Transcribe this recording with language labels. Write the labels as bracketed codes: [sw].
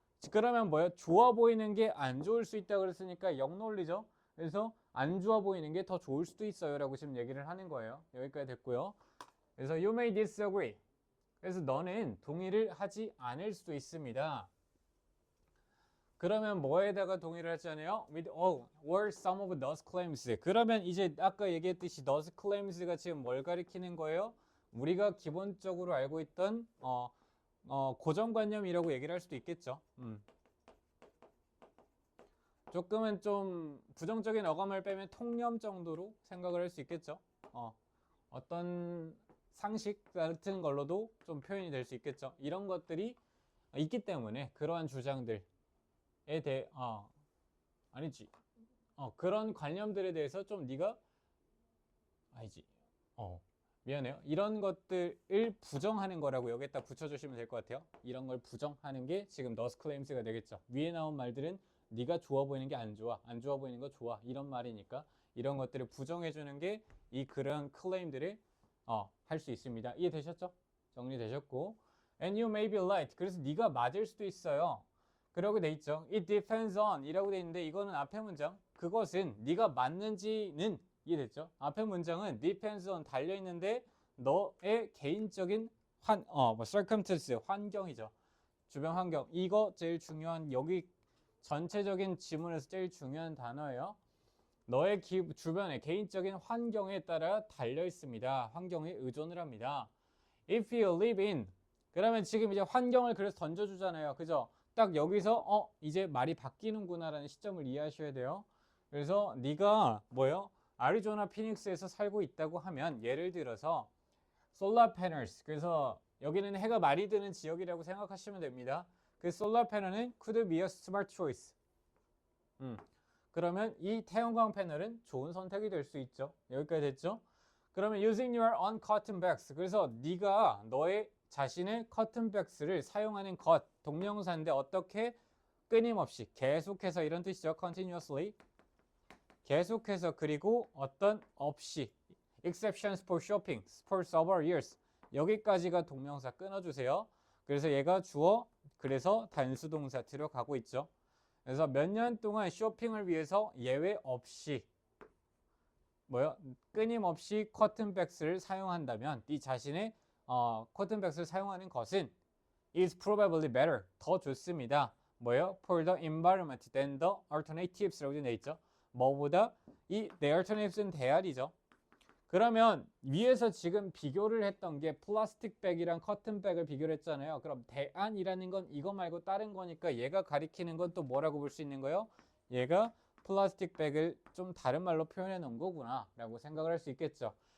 [ko] 그러면 좋아 보이는 게 안 좋을 수 있다 그랬으니까 역논리죠. 그래서 안 좋아 보이는 게 더 좋을 수도 있어요 라고 지금 얘기를 하는 거예요. 여기까지 됐고요. 그래서 [en] you may disagree, [ko] 그래서 너는 동의를 하지 않을 수도 있습니다. 그러면 뭐에다가 동의를 하잖아요? [en] with or some of those claims. [ko] 그러면 이제 아까 얘기했듯이 those claims가 지금 뭘 가리키는 거예요? 우리가 기본적으로 알고 있던 고정관념이라고 얘기를 할 수도 있겠죠. 조금은 좀 부정적인 어감을 빼면 통념 정도로 생각을 할 수 있겠죠. 어떤 상식 같은 걸로도 좀 표현이 될 수 있겠죠. 이런 것들이 있기 때문에 그러한 주장들에 대해 아니지. 그런 관념들에 대해서 좀 네가 아니지. 미안해요. 이런 것들을 부정하는 거라고 여기에다 붙여주시면 될 것 같아요. 이런 걸 부정하는 게 지금 thus claims가 되겠죠. 위에 나온 말들은 네가 좋아 보이는 게 안 좋아, 안 좋아 보이는 거 좋아 이런 말이니까 이런 것들을 부정해주는 게 이 그런 클레임들을 할 수 있습니다. 이해되셨죠? 정리되셨고 [en] and you may be right. [ko] 그래서 네가 맞을 수도 있어요. 그러고 돼 있죠. [en] It depends on [ko] 이라고 돼 있는데 이거는 앞에 문장 그것은 네가 맞는지는 이해됐죠? 앞에 문장은 depends on 달려 있는데 너의 개인적인 circumstance 환경이죠. 주변 환경 이거 제일 중요한 여기 전체적인 지문에서 제일 중요한 단어예요. 너의 주변의 개인적인 환경에 따라 달려 있습니다. 환경에 의존을 합니다. [en] If you live in [ko] 그러면 지금 이제 환경을 그래서 던져주잖아요. 그죠? 딱 여기서 이제 말이 바뀌는구나 라는 시점을 이해하셔야 돼요. 그래서 네가 뭐예요? 아리조나 피닉스에서 살고 있다고 하면 예를 들어서 솔라 패널스 그래서 여기는 해가 많이 드는 지역이라고 생각하시면 됩니다. 그 솔라 패널은 [en] could be a smart choice. [ko] 그러면 이 태양광 패널은 좋은 선택이 될 수 있죠. 여기까지 됐죠? 그러면 [en] using your own cotton bags [ko] 그래서 네가 너의 자신의 cotton bags를 사용하는 것 동명사인데 어떻게 끊임없이 계속해서 이런 뜻이죠. continuously 계속해서 그리고 어떤 없이 [en] exceptions for shopping for several years [ko] 여기까지가 동명사 끊어주세요. 그래서 얘가 주어 그래서 단수동사 들어가고 있죠. 그래서 몇 년 동안 쇼핑을 위해서 예외 없이 끊임없이 커튼백스를 사용한다면 네 자신의 커튼백스를 사용하는 것은 [en] is probably better [ko] 더 좋습니다. [en] for the environment than the alternatives라고 [ko] 되어 있죠. 뭐보다 이 the alternatives는 대안이죠. 그러면 위에서 지금 비교를 했던 게 플라스틱 백이랑 커튼백을 비교를 했잖아요. 그럼 대안이라는 건 이거 말고 다른 거니까 얘가 가리키는 건 또 뭐라고 볼 수 있는 거예요? 얘가 플라스틱 백을 좀 다른 말로 표현해 놓은 거구나 라고 생각을 할 수 있겠죠.